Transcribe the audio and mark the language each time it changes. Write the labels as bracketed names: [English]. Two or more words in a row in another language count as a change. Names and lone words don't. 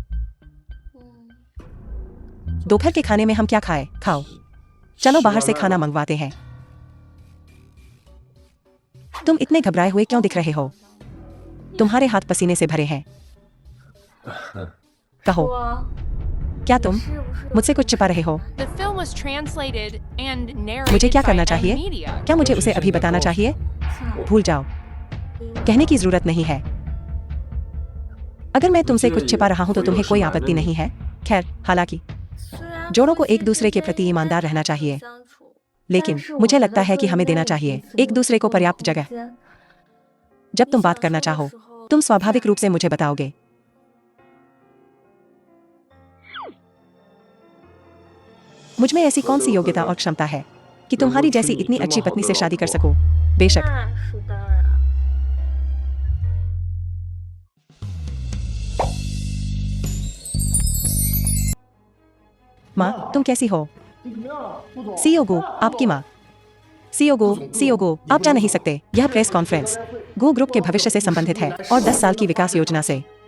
[Hindi] दोपहर के खाने में हम क्या खाए? खाओ, चलो बाहर से खाना मंगवाते हैं। तुम इतने घबराए हुए क्यों दिख रहे हो? तुम्हारे हाथ पसीने से भरे हैं। कहो, क्या तुम मुझसे कुछ छिपा रहे हो? [English] The film was translated and narrated [Hindi] मुझे क्या [English] by [Hindi] करना [English] M [Hindi] चाहिए? [English] Media. [Hindi] क्या मुझे उसे अभी बताना चाहिए? भूल जाओ, कहने की जरूरत नहीं है। अगर मैं तुमसे कुछ छिपा रहा हूं तो तुम्हें कोई आपत्ति नहीं है? खैर, हालांकि जोड़ों को एक दूसरे के प्रति ईमानदार रहना चाहिए, लेकिन मुझे लगता है कि हमें देना चाहिए एक दूसरे को पर्याप्त जगह। जब तुम बात करना चाहो, तुम स्वाभाविक रूप से मुझे बताओगे। मुझ में ऐसी कौन सी योग्यता और क्षमता है कि तुम्हारी जैसी इतनी अच्छी पत्नी से शादी कर सकूं? बेशक। [Chinese] 那是当然。 [Hindi] माँ, तुम कैसी हो? सीओगो, आपकी माँ। सीओगो, आप जा नहीं सकते। यह [English] press conference [Hindi] गो ग्रुप के भविष्य से संबंधित है और 10 साल की विकास योजना से।